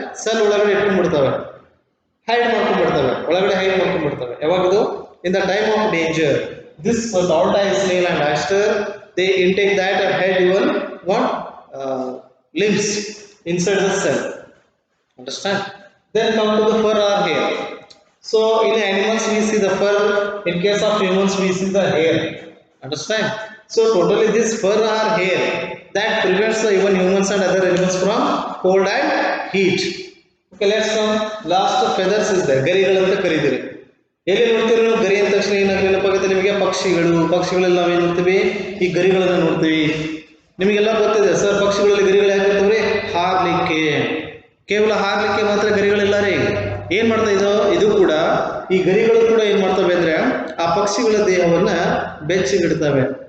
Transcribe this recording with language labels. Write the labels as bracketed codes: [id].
[kn] Cell ಒಳಗಡೆ ಇಟ್ಕೊಂಡ್ಬಿಡ್ತವೆ, hide ಮಾಡ್ಕೊಂಡ್ಬಿಡ್ತವೆ, ಒಳಗಡೆ hide ಮಾಡ್ಕೊಂಡ್ಬಿಡ್ತವೆ. ಯಾವಾಗಿದು? [en] In the time of danger, this tortoise, snail and oyster, they intake that and hide even one limbs inside the cell. Understand? Then come to the fur or hair. So in animals we see the fur, in case of humans we see the hair. Understand? So totally this fur or hair that prevents the even humans and other animals from cold and heat. Okay, let's come. Last feathers is there. [kn] ಗರಿಗಳಂತ ಕರೀತೀರಿ. ಎಲ್ಲಿ ನೋಡ್ತೀರಿ ನೀವು ಗರಿ ಅಂದ ತಕ್ಷಣ ಏನಾಗುತ್ತೆ ನೆನಪಾಗುತ್ತೆ ನಿಮಗೆ? ಪಕ್ಷಿಗಳಲ್ಲಿ ನಾವೇನು ನೋಡ್ತೀವಿ? ಈ ಗರಿಗಳನ್ನು ನೋಡ್ತೀವಿ. ನಿಮಗೆಲ್ಲ ಗೊತ್ತಿದೆ ಸರ್, ಪಕ್ಷಿಗಳಲ್ಲಿ ಗರಿಗಳು ಯಾಕಿರ್ತವ್ರಿ? ಹಾರ್ಲಿಕ್ಕೆ. ಕೇವಲ ಹಾರ್ಲಿಕ್ಕೆ ಮಾತ್ರ ಗರಿಗಳಿಲ್ಲ ರೀ. ಏನ್ ಮಾಡ್ತಾ ಇದು ಕೂಡ, ಈ ಗರಿಗಳು ಕೂಡ ಏನ್ ಮಾಡ್ತವೆ ಅಂದ್ರೆ ಆ ಪಕ್ಷಿಗಳ ದೇಹವನ್ನ ಬೆಚ್ಚಗಿಡ್ತವೆ.